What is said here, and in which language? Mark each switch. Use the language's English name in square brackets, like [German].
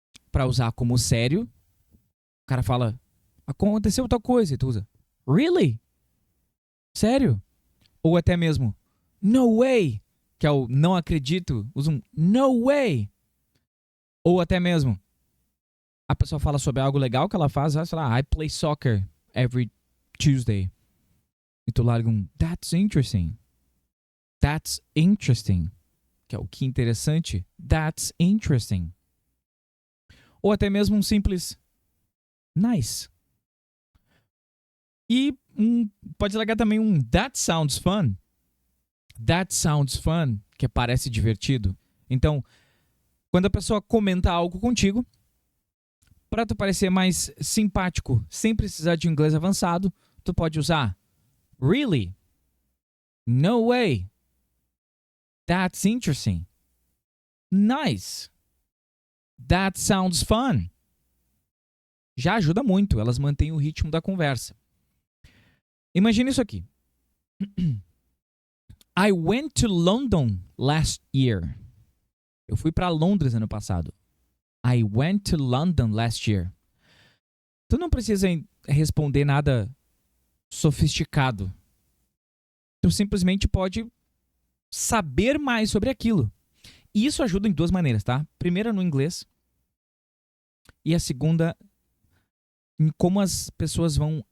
[Portuguese] Para usar como sério. O cara fala, aconteceu tal coisa, e tu usa, really? Sério? Ou até mesmo, [English] no way, [Portuguese] que é o não acredito, usa um no way. Ou até mesmo, a pessoa fala sobre algo legal que ela faz, sei lá, [English] I play soccer every Tuesday. [Portuguese] E tu larga um, [English] that's interesting. That's interesting. [Portuguese] Que é o que interessante. [English] That's interesting. [Portuguese] Ou até mesmo um simples, Nice. E pode largar também [English] that sounds fun. That sounds fun, [Portuguese] que parece divertido. Então, quando a pessoa comenta algo contigo, para tu parecer mais simpático, sem precisar de inglês avançado, tu pode usar really? [English] No way. That's interesting. Nice. That sounds fun. [Portuguese] Já ajuda muito, elas mantêm o ritmo da conversa. Imagina isso aqui. [English] I went to London last year. [Portuguese] Eu fui para Londres ano passado. [English] I went to London last year. [Portuguese] Tu não precisa responder nada sofisticado. Tu simplesmente pode saber mais sobre aquilo. E isso ajuda em duas maneiras, tá? Primeira no inglês. E a segunda em como as pessoas vão...